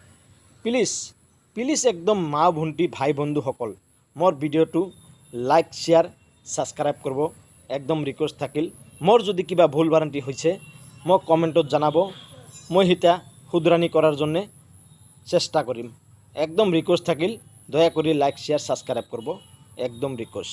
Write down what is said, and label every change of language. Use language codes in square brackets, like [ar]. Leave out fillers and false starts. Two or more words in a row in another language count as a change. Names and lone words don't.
[as] প্লিজ একদম মা ভণ্টি ভাই বন্ধুসকল, মোৰ ভিডিঅ'টো [en] like share subscribe [as] কৰিব, একদম ৰিকুৱেষ্ট থাকিল। মোৰ যদি কিবা ভুল ভ্ৰান্তি হৈছে মোক কমেণ্টত জনাব, মই সেটা শুধৰণি কৰাৰ জন্যে চেষ্টা কৰিম। একদম রিকোয়েস্ট থাকিল, দয়া করে [en] like share subscribe [as] করব, একদম রিকোয়েস্ট।